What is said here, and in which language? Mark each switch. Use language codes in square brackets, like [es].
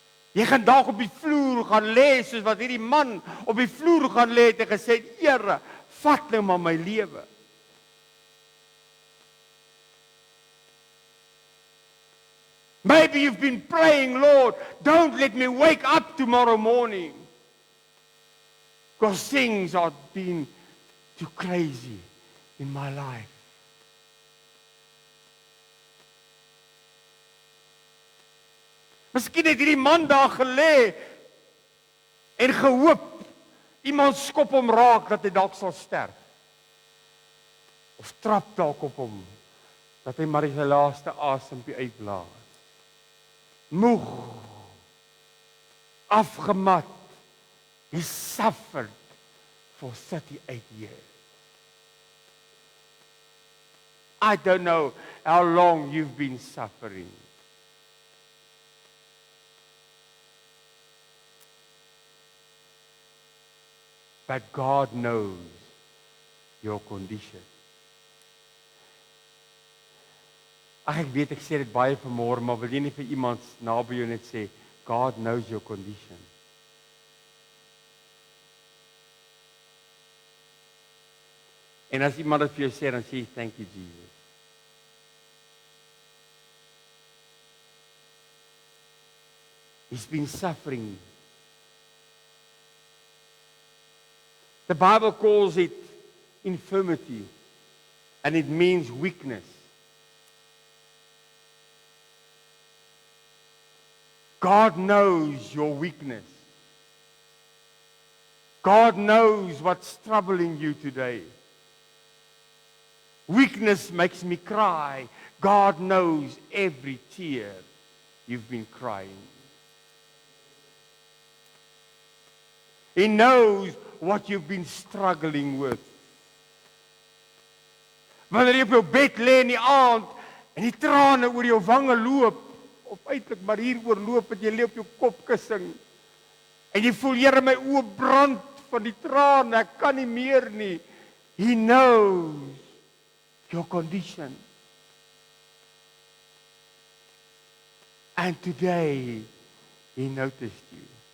[af] Jy gaan dalk op die vloer gaan lê soos wat hierdie man op die vloer gaan lê het en gesê, Here, vat nou maar my lewe. [en] Maybe you've been praying, Lord, don't let me wake up tomorrow morning. Because things are being too crazy in my life. [af] Miskien het hierdie man daar gelê en gehoop iemand skop hom raak dat hy dalk sal sterf. Of trap dalk op hom dat hy maar die laaste asempie uitblaas. Moeg, afgemat, [en] he suffered for 38 years. I don't know how long you've been suffering. But God knows your condition. [af] Ek weet ek sê dit baie vanmôre, maar wil jy nie vir iemand naby jou net sê, [en] God knows your condition. [af] En as iemand dit vir jou sê, dan sê jy, [en] thank you Jesus. He's been suffering. The Bible calls it infirmity, and it means weakness. God knows your weakness. God knows what's troubling you today. Weakness makes me cry. God knows every tear you've been crying. He knows what you've been struggling with. [af] Wanneer jy op jou bed lê in die aand en die trane oor jou wange loop, of eintlik maar hier oorloop en jy lê op jou kopkussing en jy voel, Here, my oë brand van die trane, ek kan nie meer nie. [en] He knows your condition. And today, He noticed you.